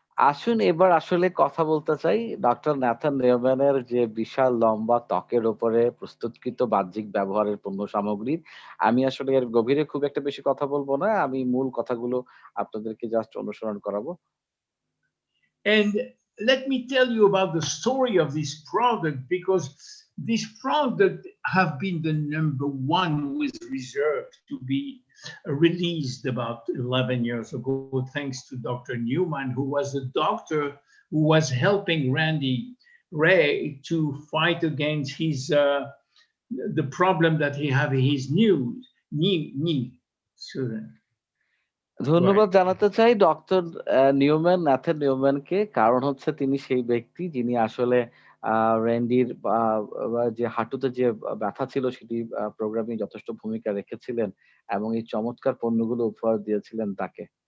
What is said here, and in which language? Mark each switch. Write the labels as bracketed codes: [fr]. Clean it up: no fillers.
[bn] আসুন এবার আসলে কথা বলতে চাই ডক্টর ন্যাথান নিউম্যানের যে বিশাল লম্বা ত্বকের উপরে প্রস্তুতকৃত বাহ্যিক ব্যবহারের পণ্য সামগ্রী। আমি আসলে এর গভীরে খুব একটা বেশি কথা বলবো না, আমি মূল কথাগুলো আপনাদেরকে জাস্ট অনুসরণ করাবো। [en] And let me tell you about the story of this product because this product have been the number one with reserve to be released about 11 years ago, thanks to Dr. Newman, who was a doctor who was helping Randy Ray to fight against the problem that he had his knee. [bn] ধন্যবাদ জানাতে চাই doctor Nathan নিউম্যানকে, কারণ হচ্ছে তিনি সেই ব্যক্তি যিনি আসলে র্যান্ডির যে হাঁটুতে যে ব্যথা ছিল সেটি প্রোগ্রামে যথেষ্ট ভূমিকা রেখেছিলেন এবং এই চমৎকার পণ্যগুলো উপহার দিয়েছিলেন তাকে।